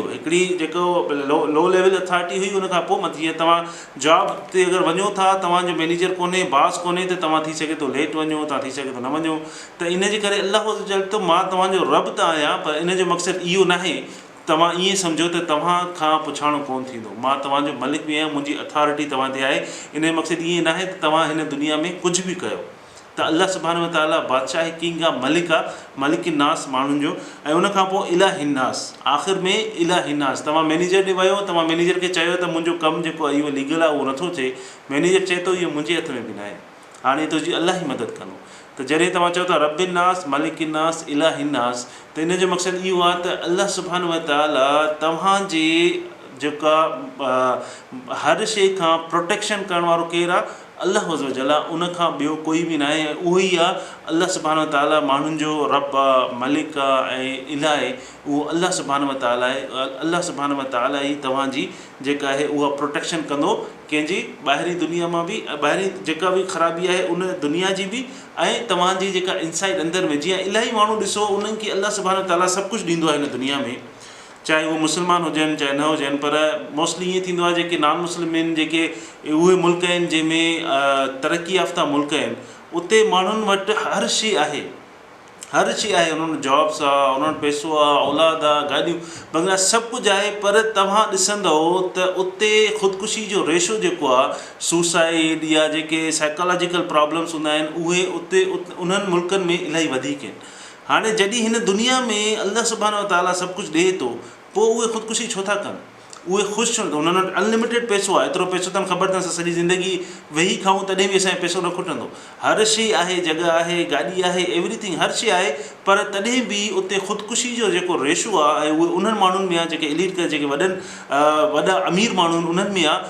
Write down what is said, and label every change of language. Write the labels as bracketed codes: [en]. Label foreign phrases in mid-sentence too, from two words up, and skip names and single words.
[sd] हिकिड़ी जेको [en] low level authority [sd] हुई उनखां पोइ मथी जीअं तव्हां जॉब ते अगरि वञो था, तव्हांजो मैनेजर कोन्हे, बास कोन्हे, त तव्हां थी सघे थो लेट वञो, तव्हां थी सघे थो न वञो। त इन जे करे अलाह चए थो मां तव्हांजो रब त आहियां, पर इन जो मक़सदु इहो न आहे तव्हां ईअं सम्झो त तव्हां खां पुछाणो कोन थींदो। मां तव्हांजो मलिक बि आहियां, मुंहिंजी अथॉरिटी तव्हां ते आहे। इन जो मक़सदु ईअं न आहे त तव्हां हिन दुनिया में कुझु बि कयो। त [ar] الله سبحانه وتعالى [sd] बादशाह किंग आहे, मलिक आहे, [ar] ملك ناس [sd] माण्हुनि जो। ऐं उनखां पोइ इलाहिन्नास, आख़िर में इलाहिन्नास। तव्हां मैनेजर ॾे वियो, तव्हां मैनेजर खे चयो त मुंहिंजो कमु जेको आहे इहो लीगल आहे, उहो नथो थिए। मैनेजर चए थो इहो मुंहिंजे हथ में बि न आहे, हाणे तुंहिंजी अलाह ई मदद कंदो। त जॾहिं तव्हां चओ था [ar] رب الناس، ملك الناس، إله الناس, [sd] त इन जो मक़सदु इहो आहे त [ar] الله سبحانه وتعالى [sd] तव्हांजे जेका हर शइ खां प्रोटेक्शन करण वारो केरु आहे, अलाह वज़ल आहे, उनखां ॿियो कोई बि न आहे। उहो ई आहे [ar] الله سبحانه وتعالى [sd] माण्हुनि जो रब आहे, मलिक आहे ऐं इलाह आहे, उहो [ar] الله سبحانه وتعالى [sd] आहे। [ar] الله سبحانه وتعالى [sd] ई तव्हांजी जेका आहे उहा प्रोटेक्शन कंदो, कंहिंजी ॿाहिरी दुनिया मां बि, ॿाहिरी जेका बि ख़राबी आहे उन दुनिया जी बि, ऐं तव्हांजी जेका इनसाइड अंदरि में। जीअं इलाही माण्हू ॾिसो उन्हनि खे [ar] الله سبحانه وتعالى [sd] सभु कुझु ॾींदो आहे हिन दुनिया में, चाहे उहे मुस्लमान हुजनि चाहे न हुजनि, पर मोस्टली ईअं थींदो आहे जेके [en] non Muslim [sd] आहिनि, जेके उहे मुल्क आहिनि जंहिंमें तरक़ी याफ़्ता मुल्क आहिनि, उते माण्हुनि वटि हर शइ आहे, हर शइ आहे। उन्हनि जॉब्स आहे, उन्हनि पैसो आहे, औलाद आहे, गाॾियूं बंगला, सभु कुझु आहे। पर तव्हां ॾिसंदव त उते ख़ुदकुशी जो रेशो जेको आहे, सुसाइड या जेके [en] psychological problems [sd] हूंदा आहिनि, उहे उते उन्हनि मुल्कनि में इलाही वधीक आहिनि। हाणे जॾहिं हिन दुनिया में [ar] الله سبحانه وتعالى [sd] सभु कुझु ॾिए थो, पोइ उहे ख़ुदकुशी छो था कनि? उहे ख़ुशि छो? उन्हनि वटि अनलिमिटेड पैसो आहे, एतिरो पैसो अथनि, ख़बर अथनि सॼी ज़िंदगी वेही खाऊं तॾहिं बि असांजो पैसो न खुटंदो। हर शइ आहे, जॻह आहे, गाॾी आहे, एवरीथिंग, हर शइ आहे, पर तॾहिं बि उते ख़ुदकुशी जो जेको रेशो आहे ऐं उहे उन्हनि माण्हुनि में आहे जेके एलीट, जेके वॾा अमीर माण्हू आहिनि, उन्हनि में आहे।